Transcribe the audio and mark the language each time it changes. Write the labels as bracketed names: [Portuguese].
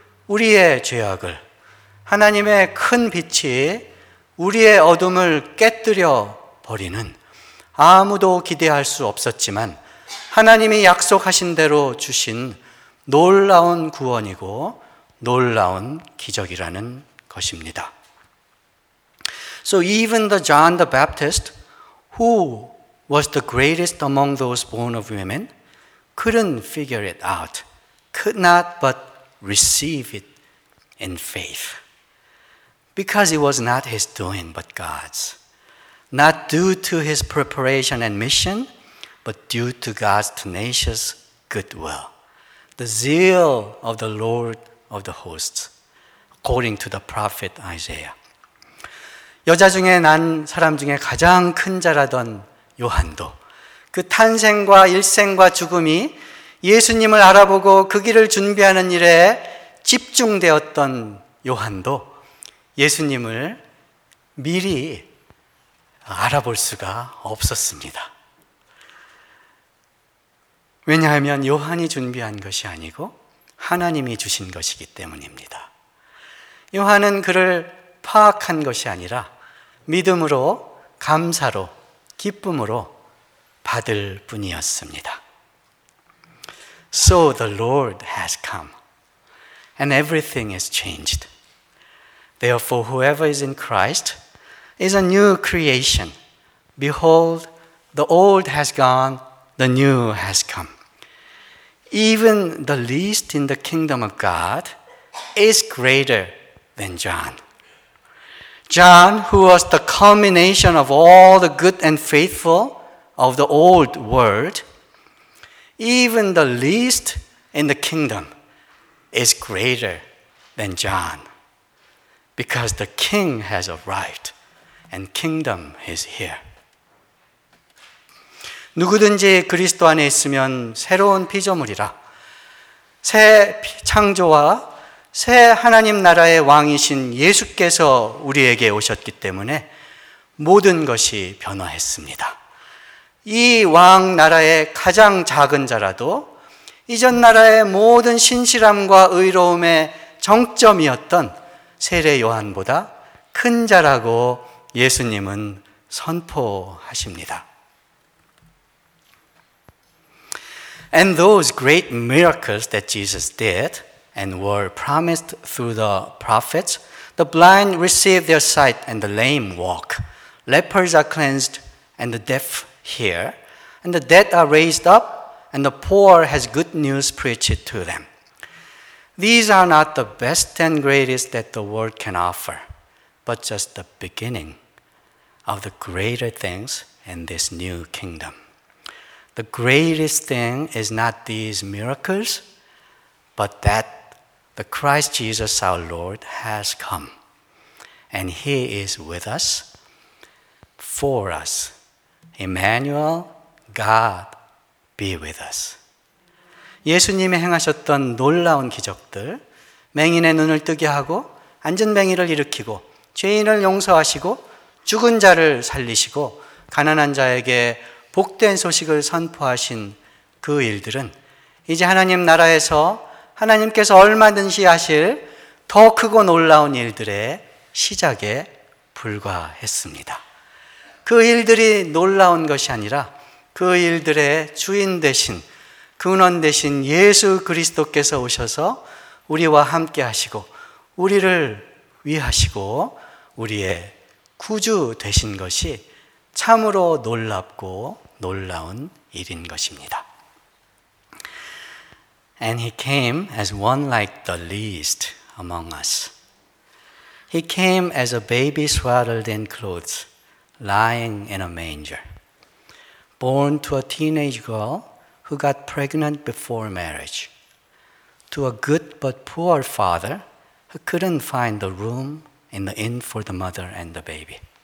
[Korean] 우리의 죄악을, 하나님의 큰 빛이 우리의 어둠을 깨뜨려 버리는, 아무도 기대할 수 없었지만 하나님이 약속하신 대로 주신 놀라운 구원이고 놀라운 기적이라는 것입니다. [English] So even the John the Baptist, who was the greatest among those born of women, couldn't figure it out, could not but receive it in faith. Because it was not his doing, but God's. Not due to his preparation and mission, but due to God's tenacious goodwill. The zeal of the Lord of the hosts, according to the prophet Isaiah. [Korean] 여자 중에 난 사람 중에 가장 큰 자라던 요한도 그 탄생과 일생과 죽음이 예수님을 알아보고 그 길을 준비하는 일에 집중되었던 요한도 예수님을 미리 알아볼 수가 없었습니다. 왜냐하면 요한이 준비한 것이 아니고 하나님이 주신 것이기 때문입니다. 요한은 그를 파악한 것이 아니라 믿음으로, 감사로, 기쁨으로 받을 뿐이었습니다. [English] So the Lord has come, and everything is changed. Therefore, whoever is in Christ is a new creation. Behold, the old has gone, the new has come. Even the least in the kingdom of God is greater than John. John, who was the culmination of all the good and faithful of the old world, even the least in the kingdom is greater than John, because the king has arrived and kingdom is here. [Korean] 누구든지 그리스도 안에 있으면 새로운 피조물이라 새 창조와 새 하나님 나라의 왕이신 예수께서 우리에게 오셨기 때문에 모든 것이 변화했습니다. 이 왕 나라의 가장 작은 자라도 이전 나라의 모든 신실함과 의로움의 정점이었던 세례 요한보다 큰 자라고 예수님은 선포하십니다. [English] And those great miracles that Jesus did and were promised through the prophets, the blind receive their sight and the lame walk. Lepers are cleansed and the deaf hear, and the dead are raised up, and the poor has good news preached to them. These are not the best and greatest that the world can offer, but just the beginning of the greater things in this new kingdom. The greatest thing is not these miracles, but that the Christ Jesus our Lord has come, and he is with us, for us. Emmanuel, God be with us. [Korean] 예수님이 행하셨던 놀라운 기적들, 맹인의 눈을 뜨게 하고 앉은뱅이를 일으키고 죄인을 용서하시고 죽은 자를 살리시고 가난한 자에게 복된 소식을 선포하신 그 일들은 이제 하나님 나라에서 하나님께서 얼마든지 하실 더 크고 놀라운 일들의 시작에 불과했습니다. 그 일들이 놀라운 것이 아니라 그 일들의 주인 되신, 근원 되신 예수 그리스도께서 오셔서 우리와 함께 하시고 우리를 위하시고 우리의 구주 되신 것이 참으로 놀랍고 놀라운 일인 것입니다. [English] And he came as one like the least among us. He came as a baby swaddled in clothes, lying in a manger, born to a teenage girl who got pregnant before marriage, to a good but poor father who couldn't find the room in the inn for the mother and the baby.